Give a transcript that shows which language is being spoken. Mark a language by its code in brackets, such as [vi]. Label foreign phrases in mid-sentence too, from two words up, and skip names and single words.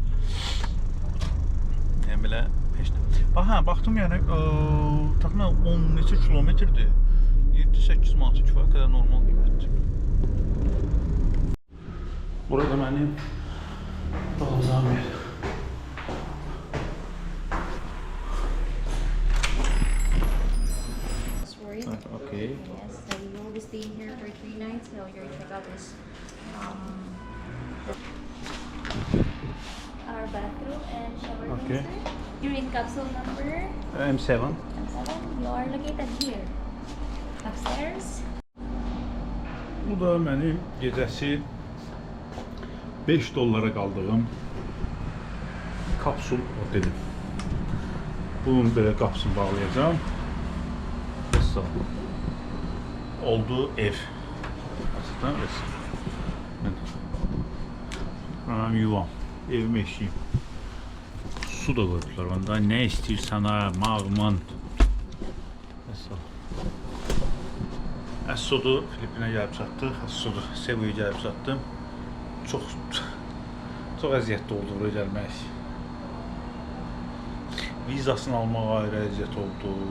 [az] Yəni belə baxdım yəni təxminən 10 neçə kilometrdir. 7-8 manat kifayət qədər normal qiymətdir. Burada mənim qalacağım yer. [en] Okay. Yes, so you will be staying here for 3 nights. So your checkout is our bathroom and shower room. Okay. You're in capsule number M7. M7. You are located here. Upstairs. [az] Bu da mənim gecəsi 5 dollara qaldığım kapsul otelim. Bunun belə qapısını bağlayacağım. Oldu ev. [tr] Aslında benim yuvam, evim eşiyim. su da koydular. Onda ne istiyorsan ha, mağman. [az] Əssodu Filipinə gəlib çatdıq. Əssodu Cebu'ya gəlib çatdım. Çox əziyyətli oldu buraya gəlmək. Vizasını almaq ayrı əziyyət oldu.